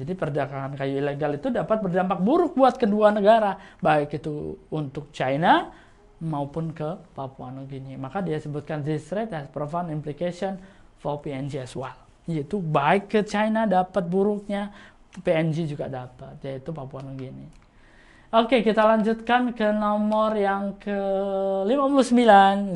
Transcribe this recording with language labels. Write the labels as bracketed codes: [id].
[id] Jadi perdagangan kayu ilegal itu dapat berdampak buruk buat kedua negara, baik itu untuk China maupun ke Papua Nugini. Maka dia sebutkan [en] this threat has profound implication for PNG as well. [id] Yaitu baik ke China dapat buruknya, PNG juga dapat, yaitu Papua Nugini. Oke, kita lanjutkan ke nomor yang ke-59.